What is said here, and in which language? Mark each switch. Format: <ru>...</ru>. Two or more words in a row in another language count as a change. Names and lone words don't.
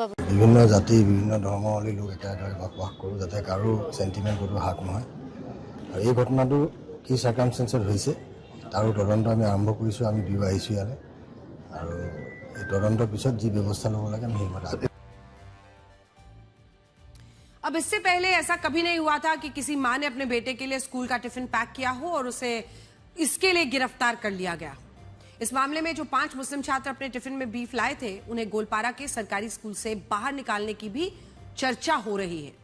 <as>বিভিন্ন জাতি বিভিন্ন ধৰ্মাৱলী লোক একেদৰে বসবাস কৰোঁ, যাতে কাৰো চেণ্টিমেণ্ট কোনো হাক নহয়। আৰু এই ঘটনাটো কি চাৰ্কামষ্টেঞ্চত হৈছে তাৰো তদন্ত আমি আৰম্ভ কৰিছোঁ, আমি দিও আহিছোঁ ইয়ালৈ। আৰু এই তদন্তৰ পিছত যি ব্যৱস্থা ল'ব লাগে আমি সেই।</as> <hi>अब इससे पहले ऐसा कभी नहीं हुआ था कि किसी मां ने अपने बेटे के लिए स्कूल का टिफिन पैक किया हो और उसे इसके लिए गिरफ्तार कर लिया गया। इस मामले में जो 5 मुस्लिम छात्र अपने टिफिन में बीफ लाए थे, उन्हें गोलपारा के सरकारी स्कूल से बाहर निकालने की भी चर्चा हो रही है।</hi>